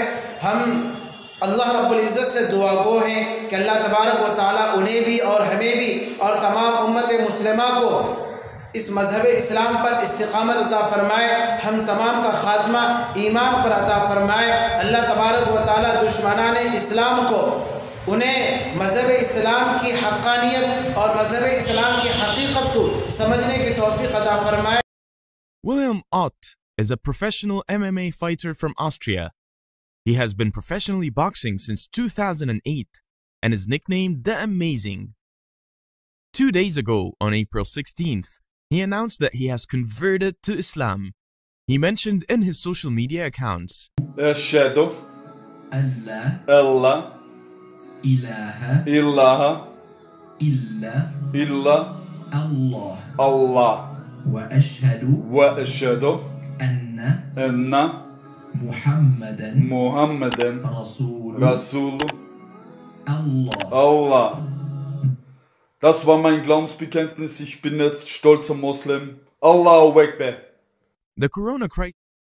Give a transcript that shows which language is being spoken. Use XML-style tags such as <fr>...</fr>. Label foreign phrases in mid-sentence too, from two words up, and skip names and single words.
<ur>ہم اللہ رب العزت سے دعا گو ہیں کہ اللہ تبارک و تعالیٰ انہیں بھی اور ہمیں بھی اور تمام امت مسلمہ کو اس مذہب اسلام پر استقامت عطا فرمائے، ہم تمام کا خاتمہ ایمان پر عطا فرمائے۔ اللہ تبارک و تعالیٰ دشمنان اسلام کو انہیں مذہب اسلام کی حقانیت اور مذہب اسلام کی حقیقت کو سمجھنے کی توفیق عطا فرمائے۔</ur> <en>William Ott is a professional MMA fighter from Austria. He has been professionally boxing since 2008 and is nicknamed The Amazing. 2 days ago, on April 16th, he announced that he has converted to Islam. He mentioned in his social media accounts,</en> <ar>أشهد أن لا إله إلا الله وأشهد أن محمدا رسول الله.</ar> <de>Das war mein Glaubensbekenntnis. Ich bin jetzt stolzer Muslim.</de> <ar>الله أكبر.</ar> <en>the corona crisis</en>